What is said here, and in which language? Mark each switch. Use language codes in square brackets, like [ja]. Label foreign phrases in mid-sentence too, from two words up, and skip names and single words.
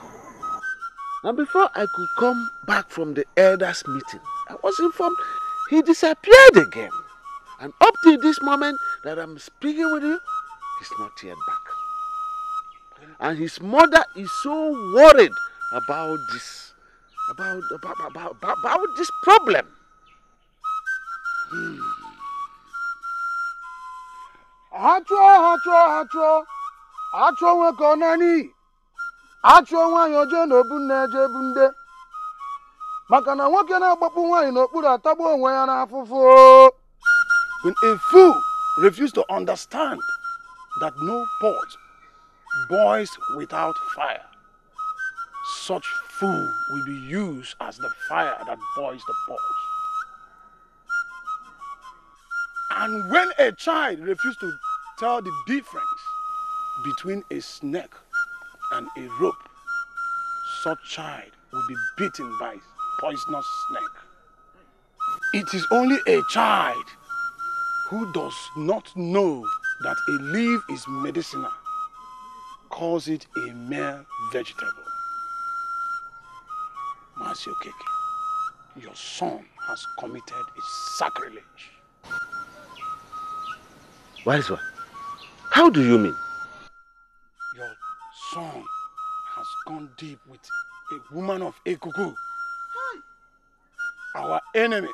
[en] And before I could come back from the elders' meeting, I was informed he disappeared again. And up to this moment that I'm speaking with you, he's not yet back. And his mother is so worried about this, about this problem. [ig] Achọ nwoke ọ nani achọ nwaanyị oje n'obu nne eje ebu nde maka na nwoke na-agbakpu nwaanyị n'okpuru atagbu onwe ya n'afụfụ. [en] When a fool refuses to understand that no pot boils without fire, such fool will be used as the fire that boils the pot. And when a child refuses to tell the difference between a snake and a rope, such child will be bitten by poisonous snake. It is only a child who does not know that a leaf is medicinal calls it a mere vegetable. Mazi Okeke, your son has committed a sacrilege. Wise one, how do you mean? Your son has gone deep with a woman of Ekuku. Our enemies.